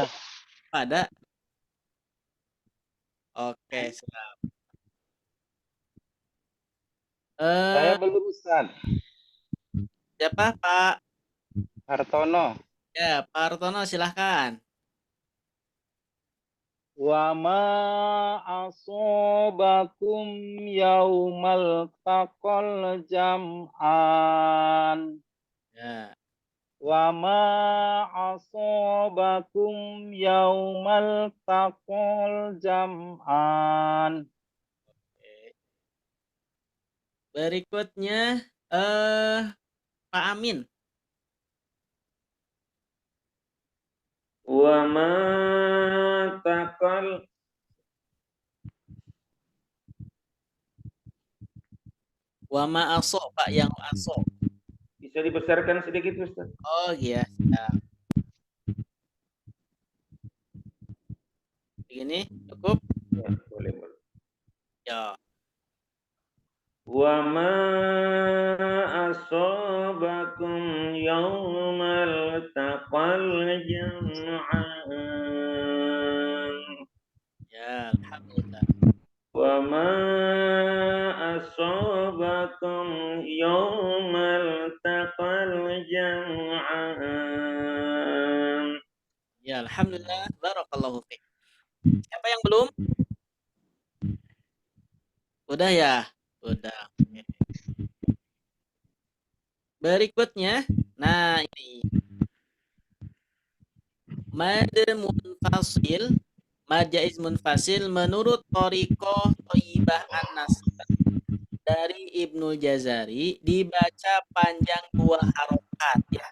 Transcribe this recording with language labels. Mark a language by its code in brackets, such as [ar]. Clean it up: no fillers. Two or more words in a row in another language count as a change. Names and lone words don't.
[id] Ada. Oke, siap. Saya belum Ustaz. Siapa Pak? Hartono. Ya, Pak Hartono silahkan. [ar] وما أصابكم يوم التقى الجمعان. [id] Ya. [ar] وما أصابكم يوم التقى الجمعان. [id] Berikutnya Pak Amin. [ar] وما التقى Wa ma aso, Pak, yang aso. [id] bisa dibesarkan sedikit Ustaz. Oh iya, siap. Begini, cukup? Ya, boleh. Ya. [ar] وما أصابكم يوم التقى الجمعان. [id] Ya, alhamdulillah. [ar] وما أصابكم يوم التقى الجمعان. [id] Ya, [ar] الحمد لله. بارك الله فيك. [id] Siapa yang belum? Udah ya? Udah. Oke. Berikutnya, nah ini. Mad munfasil, mad jaiz munfasil menurut Thariqah Thayyibah An-Nasr dari Ibnu Jazari dibaca panjang 2 harokat ya.